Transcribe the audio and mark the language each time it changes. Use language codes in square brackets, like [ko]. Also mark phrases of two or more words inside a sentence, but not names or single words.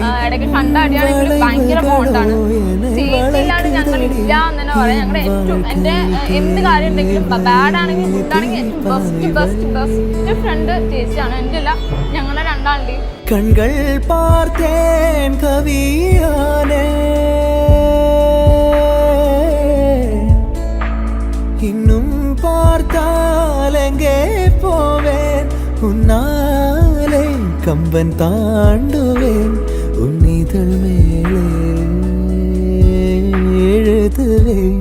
[ml] ഭയങ്കര ബോണ്ടാണ്. ചേച്ചിയിലാണ് ഞങ്ങളില്ല എന്നെ പറയാം. ഞങ്ങളുടെ ഏറ്റവും എന്റെ എന്ത് കാര്യം ഉണ്ടെങ്കിലും ബാഡ് ആണെങ്കിൽ ഗുഡാണെങ്കിൽ [en] best friend [ml] ചേച്ചിയാണ്. എൻ്റെ അല്ല, ഞങ്ങളുടെ രണ്ടാളുടെയും. [ta] கண்கள் பார்த்தேன் கவியானே, இன்னும் பார்த்தால் எங்கே போவேன், உன்னாலே கம்பன் தாண்டுவேன், உன்னிதழ் மேலே எழுதுவேன்.